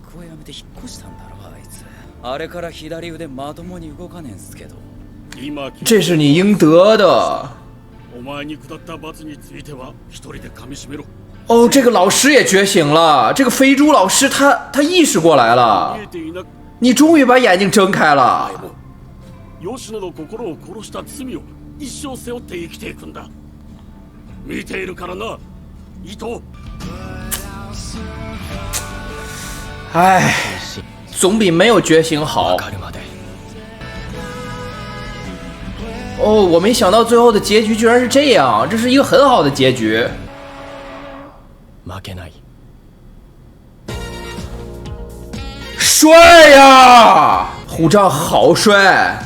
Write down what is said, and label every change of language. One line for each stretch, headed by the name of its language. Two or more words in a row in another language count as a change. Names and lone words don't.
Chinese: 这是你应得的。哦，这个老师也觉醒了，这个肥猪老師他意識过来了，你终于把眼睛睁开了。
Japanese: 吉野の心を殺した罪を一生背負って生きていくんだ。見ているからな、伊藤。
Chinese: 唉，总比没有觉醒好。哦，我没想到最后的结局居然是这样，这是一个很好的结局。帅呀，虎杖好帅！